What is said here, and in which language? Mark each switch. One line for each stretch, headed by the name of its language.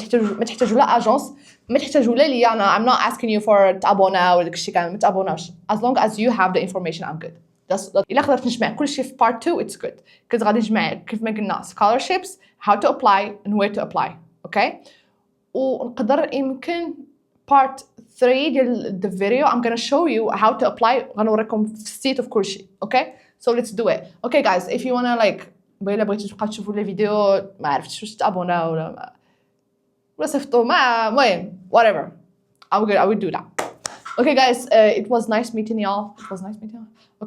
Arabic: ما تحتاجوا لا اجونس ما تحتاجوا لا ليا انا
English: I'm not asking you for
Arabic: تابونا ولا داكشي كامل ما تابوناش
English: as long as you have the information I'm good.
Arabic: الا قدرت نجمع كلشي في
English: part 2 it's good
Arabic: كنت غادي نجمع كيف ما قلنا
English: scholarships how to apply and where to apply okay
Arabic: ونقدر يمكن
English: part 3
Arabic: ديال
English: the video I'm gonna show you how to apply.
Arabic: غنوريكم في
English: state of
Arabic: كل شيء.
English: okay so let's do it. okay guys if you wanna like
Arabic: بغينا بغيتو تبقاو تشوفوا لي فيديو ما عرفتش واش تابونا ولا صيفطوا ما المهم
English: whatever I will do that. okay guys it was nice meeting y'all. it was nice meeting y'all.